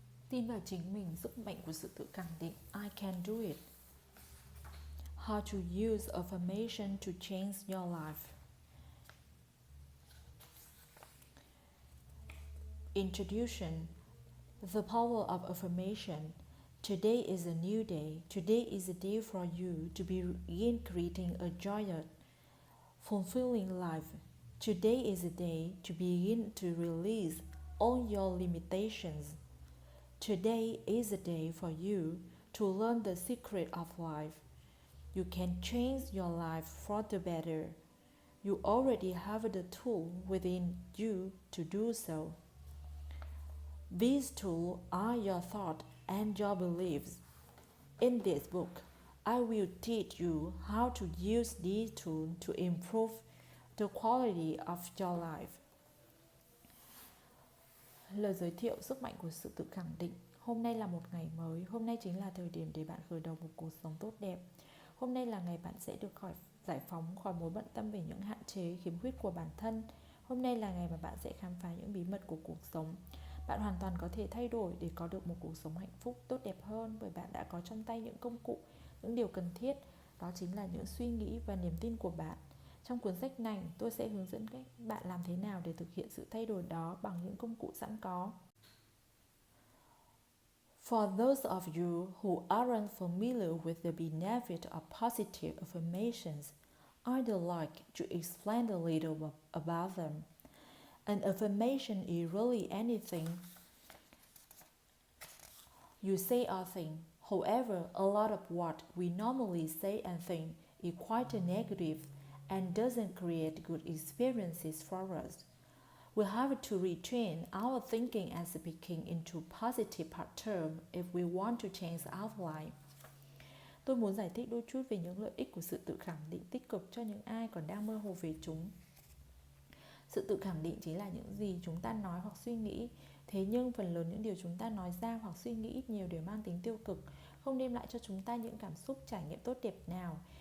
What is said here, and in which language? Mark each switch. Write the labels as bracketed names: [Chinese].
[Vietnamese] Tin vào chính mình, sức mạnh của sự tự khẳng định. [English] I can do it. How to use affirmation to change your life. Introduction. The power of affirmation. Today is a new day. Today is a day for you to begin creating a joyous, fulfilling life. Today is a day to begin to release all your limitations. Today is a day for you to learn the secret of life. You can change your life for the better. You already have the tool within you to do so. These tools are your thoughts and your beliefs. In this book, I will teach you how to use these tools to improve the quality of your life. [Vietnamese] Lời giới thiệu sức mạnh của sự tự khẳng định. Hôm nay là một ngày mới. Hôm nay chính là thời điểm để bạn khởi đầu một cuộc sống tốt đẹp. Hôm nay là ngày bạn sẽ được giải phóng khỏi mối bận tâm về những hạn chế, khiếm khuyết của bản thân. Hôm nay là ngày mà bạn sẽ khám phá những bí mật của cuộc sống. Bạn hoàn toàn có thể thay đổi để có được một cuộc sống hạnh phúc, tốt đẹp hơn, bởi bạn đã có trong tay những công cụ, những điều cần thiết. Đó chính là những suy nghĩ và niềm tin của bạn. Trong cuốn sách này, tôi sẽ hướng dẫn các bạn làm thế nào để thực hiện sự thay đổi đó bằng những công cụ sẵn có. [English] For those of you who aren't familiar with the benefit of positive affirmations, I'd like to explain a little about them. An affirmation is really anything you say or think. However, a lot of what we normally say and think is quite negative and doesn't create good experiences for us. We have to retrain our thinking and speaking into positive patterns if we want to change our life. [Vietnamese] Tôi muốn giải thích đôi chút về những lợi ích của sự tự khẳng định tích cực cho những ai còn đang mơ hồ về chúng. Sự tự khẳng định chính là những gì chúng ta nói hoặc suy nghĩ. Thế nhưng phần lớn những điều chúng ta nói ra hoặc suy nghĩ ít nhiều đều mang tính tiêu cực, không đem lại cho chúng ta những cảm xúc, trải nghiệm tốt đẹp nào.